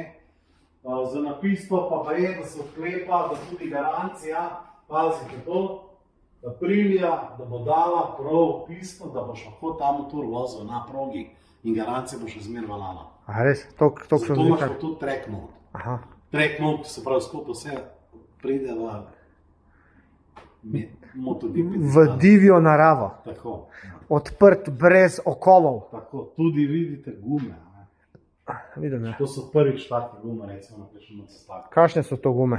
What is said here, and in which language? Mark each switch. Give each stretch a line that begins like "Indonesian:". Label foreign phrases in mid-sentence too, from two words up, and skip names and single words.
Slovenian: Za napisto pa je, da se odklepa, da tudi garancija, pazite to, Aprilia, da bo dala prav pismo, da boš lahko ta motor vozil na progi in garancija bo še zmer valala. A res? Tok Zato sem imaš zihar. pa tudi
English: track mode.
Slovenian: Aha.
English: Track mode,
Slovenian: se pravi skupaj vse pride v MotoGP. V divjo naravo. Tako, Odprt, brez okovov. tako, tudi vidite gume. Ne. Vidim, ja. To so prvič take gume, recimo na kakšnem cestaku. Kakšne so to gume?